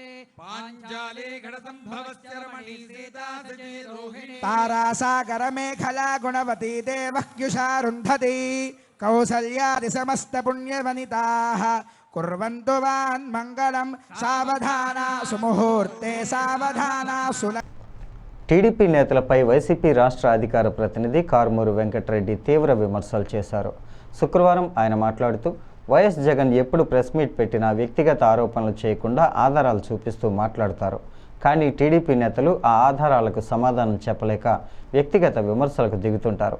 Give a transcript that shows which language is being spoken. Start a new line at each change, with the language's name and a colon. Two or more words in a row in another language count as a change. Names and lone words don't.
Sanskrit: पाञ्चाले घटसम्भवस्य रमणी सीता रोहिणी तारासागर मेखला गुणवती देवह्युषारुन्धती कौसल्यादि समस्त पुण्यवनिताः कुर्वन्तु वान् मङ्गलं सावधाना सुमुहूर्ते सावधाना
Telugu: టీడీపీ నేతలపై వైసీపీ రాష్ట్ర అధికార ప్రతినిధి కారుమూరి వెంకటరెడ్డి తీవ్ర విమర్శలు చేశారు. శుక్రవారం ఆయన మాట్లాడుతూ వైఎస్ జగన్ ఎప్పుడు ప్రెస్ మీట్ పెట్టినా వ్యక్తిగత ఆరోపణలు చేయకుండా ఆధారాలు చూపిస్తూ మాట్లాడతారు. కానీ టీడీపీ నేతలు ఆ ఆధారాలకు సమాధానం చెప్పలేక వ్యక్తిగత విమర్శలకు దిగుతుంటారు.